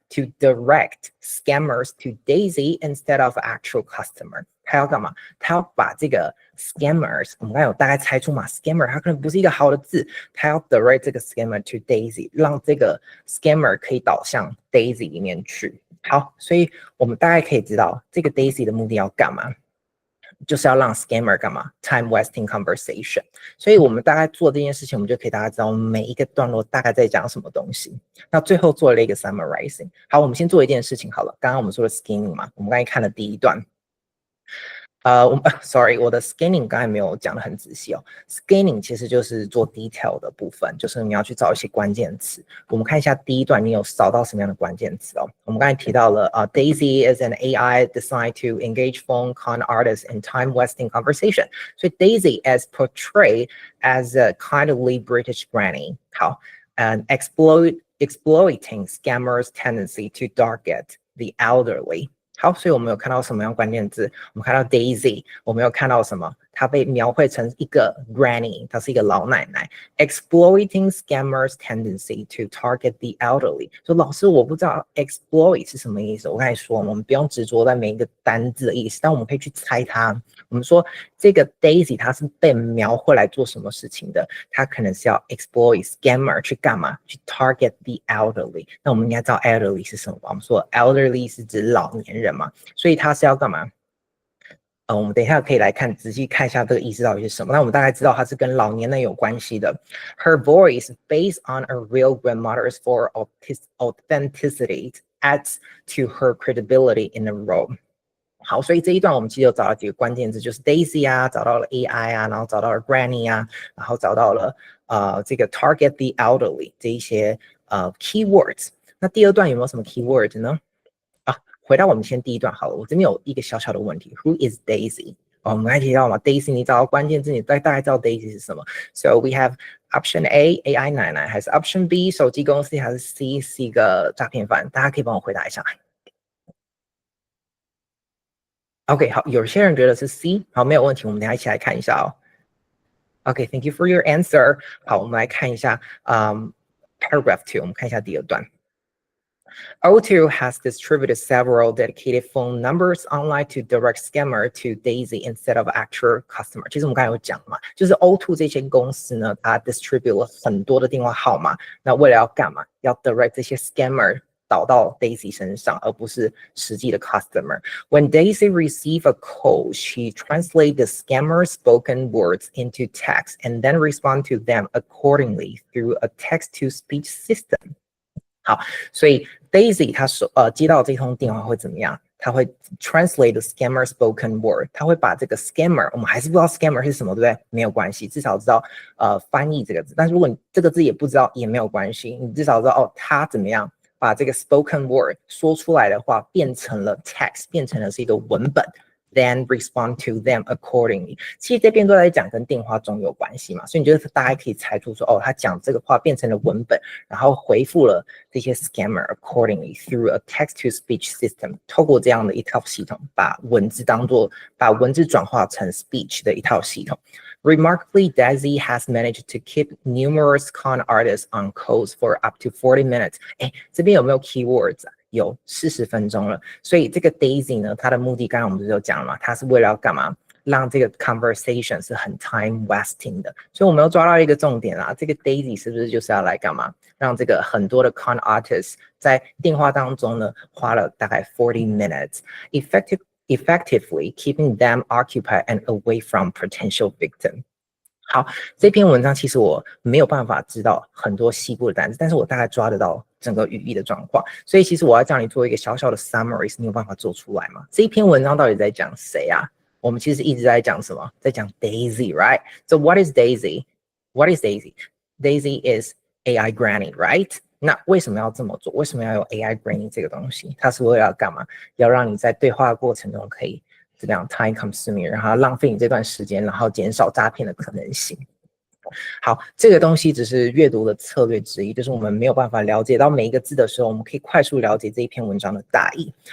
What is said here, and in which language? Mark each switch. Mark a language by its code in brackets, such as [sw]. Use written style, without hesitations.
[en] To direct scammers to Daisy instead of actual customer， [zh] 他要干嘛？他要把这个 scammers， 我们刚才有大概猜出嘛 ，scammer 它可能不是一个好的字，他要 direct 这个 scammer to Daisy， 让这个 scammer 可以导向 Daisy 里面去。好，所以我们大概可以知道这个 Daisy 的目的要干嘛？就是要让 scammer 干嘛 ？ [en] time wasting conversation。 [zh] 所以我们大概做这件事情，我们就可以大概知道每一个段落大概在讲什么东西。那最后做了一个 summarizing。好，我们先做一件事情好了。刚刚我们说的 skimming 嘛，我们刚才看了第一段。 sorry， 我的 scanning 刚才没有讲得很仔细哦。scanning 其实就是做 detail 的部分，就是你要去找一些关键词。我们看一下第一段，你有找到什么样的关键词哦？我们刚才提到了 [en] Daisy is an AI designed to engage phone con artists in time-wasting conversation. [zh] 所以 [en] Daisy is portrayed as a kindly British granny. 好 ，and exploiting scammers' tendency to target the elderly. [zh] 好，所以我们有看到什么样关键字？我们看到 Daisy， 我们有看到什么？它被描绘成一个 granny， 她是一个老奶奶。 [en] Exploiting scammers' tendency to target the elderly。 [zh] 说老师，我不知道 exploit 是什么意思。我刚才说，我们不用执着在每一个单字的意思，但我们可以去猜它。我们说这个 Daisy 它是被描绘来做什么事情的？它可能是要 exploit scammer 去干嘛？去 [en] target the elderly。 [zh] 那我们应该知道 elderly 是什么吧？我们说 elderly 是指老年人嘛，所以它是要干嘛？我们等一下可以来看，仔细看一下这个意思到底是什么。那我们大概知道它是跟老年人有关系的。 [en] Her voice, based on a real grandmother's for authenticity, adds to her credibility in the role. [zh] 好，所以这一段我们其实有找到几个关键字，就是 Daisy 啊，找到了 AI 啊，然后找到了 Granny 啊，然后找到了这个 [en] target the elderly [zh] 这一些keywords。那第二段有没有什么 keywords 呢？回到我们先第一段好了，我这边有一个小小的问题 ， [en] Who is Daisy？ [zh] 我们刚才提到嘛 ，Daisy 你找到关键字，你大概知道 Daisy 是什么 ？ [en] So we have option A [zh] AI 奶奶，还是 option B 手机公司，还是 C 是一个诈骗犯？大家可以帮我回答一下。 OK， 好，有些人觉得是 C， 好，没有问题，我们等一下一起来看一下哦。 [en] OK，Thank you for your answer。 [zh] 好，我们来看一下paragraph 2， 我们看一下第二段。 [en] O2 has distributed several dedicated phone numbers online to direct scammer to Daisy instead of actual customer。 [zh] 其实我们刚才有讲嘛，就是 O2 这间公司呢，它 distribute 了很多的电话号码，那为了要干嘛？要 direct 这些 scammer 导到 Daisy 身上，而不是实际的 customer。 [en] When Daisy receives a call, she translates the scammer's spoken words into text and then responds to them accordingly through a text-to-speech system。 [zh] 好，所以 Daisy 她接到这通电话会怎么样？她会 [en] translate the scammer spoken word， [zh] 她会把这个 scammer， 我们还是不知道 scammer 是什么，对不对？没有关系，至少知道翻译这个字。但是如果你这个字也不知道，也没有关系，你至少知道哦，她怎么样把这个 spoken word 说出来的话变成了 text， 变成了是一个文本。 [en] Then respond to them accordingly。 [zh] 其实这边都在讲跟电话中有关系嘛，所以你觉得大家可以猜出说，哦，他讲这个话变成了文本，然后回复了这些 [en] scammer accordingly through a text-to-speech system。 [zh] 透过这样的一套系统，把文字转化成 speech 的一套系统。 [en] Remarkably, Daisy has managed to keep numerous con artists on calls for up to 40 minutes。 [zh] 这边有没有 keywords 啊？有40分钟了，所以这个 Daisy 呢，它的目的刚刚我们不是有讲了嘛，它是为了要干嘛？让这个 conversation 是很 [en] time wasting [zh] 的，所以我们要抓到一个重点啦，这个 Daisy 是不是就是要来干嘛？让这个很多的 con artists 在电话当中呢，花了大概 [en] 40 minutes effectively keeping them occupied and away from potential victim。 [zh] 好，这篇文章其实我没有办法知道很多细部的单词，但是我大概抓得到整个语义的状况，所以其实我要叫你做一个小小的 summary， 你有办法做出来吗？这一篇文章到底在讲谁啊？我们其实一直在讲什么？在讲 [en] Daisy， right? So what is Daisy? What is Daisy? Daisy is AI Granny, right? [zh] 那为什么要这么做？为什么要有 AI Granny 这个东西？它是为了要干嘛？要让你在对话的过程中可以这样 time consuming， 然后浪费你这段时间，然后减少诈骗的可能性。好，这个东西只是阅读的策略之一，就是我们没有办法了解到每一个字的时候，我们可以快速了解这一篇文章的大意。